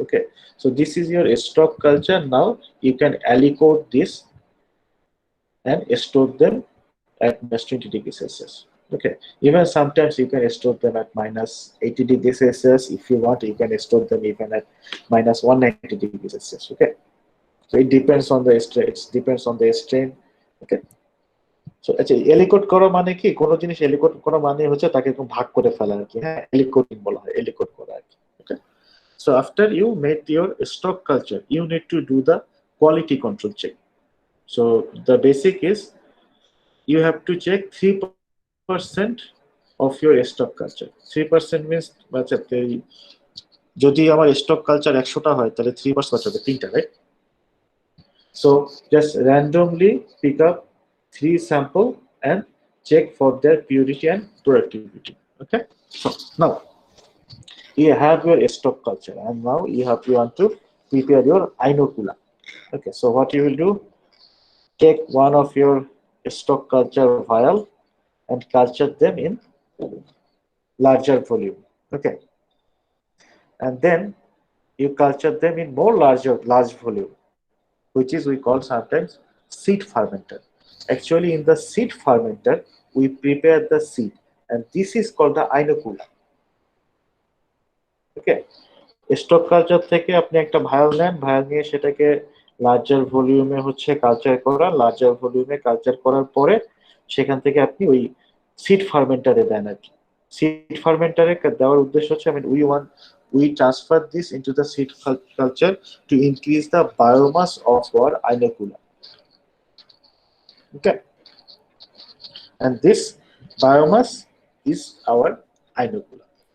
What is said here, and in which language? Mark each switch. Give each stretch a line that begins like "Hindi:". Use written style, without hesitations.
English: Okay, so this is your stock culture. Now you can aliquot this and store them at minus 20 degrees Celsius. Okay, even sometimes you can store them at minus 80 degrees Celsius. If you want, you can store them even at minus 190 degrees Celsius. Okay, so it depends on the strain. It depends on the strain.
Bangla: Okay, so আচ্ছা, এলিকোট করা মানে কি, কোন জিনিস এলিকোট করা মানে হচ্ছে তাকে ভাগ করে ফেলা আর কি। হ্যাঁ, এলিকোটিং বলা হয়, এলিকোট করা আর কি।
English: Okay, so after you made your stock culture, you need to do the quality control check. So the basic is you have to check 3% of your stock culture. 3% means
Bangla: আচ্ছা, যদি আমার স্টক কালচার 100টা হয় তাহলে 3% কত হবে? 3টা, right?
English: So just randomly pick up 3 sample and check for their purity and productivity. Okay, so now you have your stock culture and now you want to prepare your inocula. Okay, so what you will do, take one of your stock culture vial and culture them in larger volume. Okay, and then you culture them in large volume, which is we call sometimes seed fermenter. Actually, in the seed fermenter, we prepare the seed, and this is called the inocula.
Bangla: Okay, stock culture থেকে আপনি একটা ভায়াল নেন, ভায়াল নিয়ে সেটাকে larger ভলিউমে culture করা, larger ভলিউমে culture করার পরে সেখান থেকে আপনি ওই সিড ফার্মেন্টারে দেন আর কি। সিড ফার্মেন্টারে দেওয়ার উদ্দেশ্য হচ্ছে,
English: we transfer this into the seed culture to increase the biomass of our inocula. Okay, and this biomass is our inocula.